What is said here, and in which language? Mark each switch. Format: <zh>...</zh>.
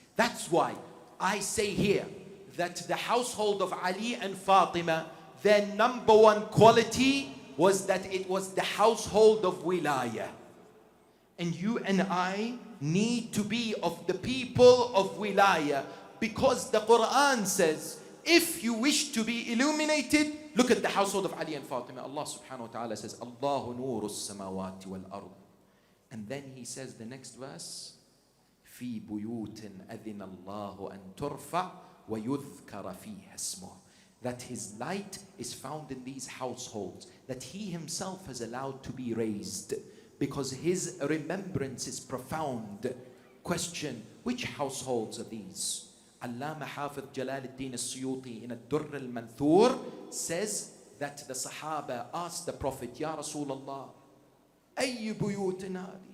<en>That's why I say here that the household of Ali and Fatima, their number one quality was that it was the household of wilayah. And you and I need to be of the people of wilayah, because the Quran says, if you wish to be illuminated, look at the household of Ali and Fatima. Allah subhanahu wa ta'ala says,</en> <ar>Allahu nuru as-samawati wal-ard.</ar> <en>And then he says the next verse,</en> <ar>في بيوت أذن الله أن ترفع ويذكر فيها اسمه.</ar> <en>That his light is found in these households, that he himself has allowed to be raised, because his remembrance is profound. Question, which households are these? Allama Hafiz Jalal al-Din al-Suyuti in Ad-Durr al-Manthur says that the Sahaba asked the Prophet, Ya Rasulullah,</en> <ar>Ayy buyutin hadi?</ar>